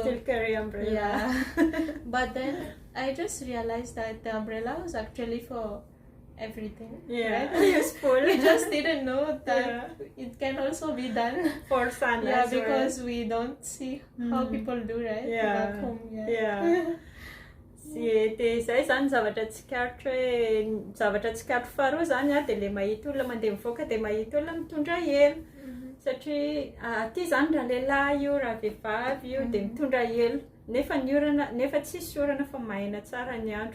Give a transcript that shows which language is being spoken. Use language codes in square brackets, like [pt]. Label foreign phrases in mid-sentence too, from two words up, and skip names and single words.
[en] still carry umbrella. But then I just realized that the umbrella was actually for everything, right? Useful. We just didn't know that it can also be done for sun as because we don't see how people do, right? Back home. [mg] Izay zany zavatra tsy kato faharoa zany a, dia le mahita olona mandeha mivoaka dia mahita olona mitondra elo, satria aty zany raha lehilahy io, raha vehivavy io dia mitondra elo, nefa tsisy orana fa maina tsara ny andro.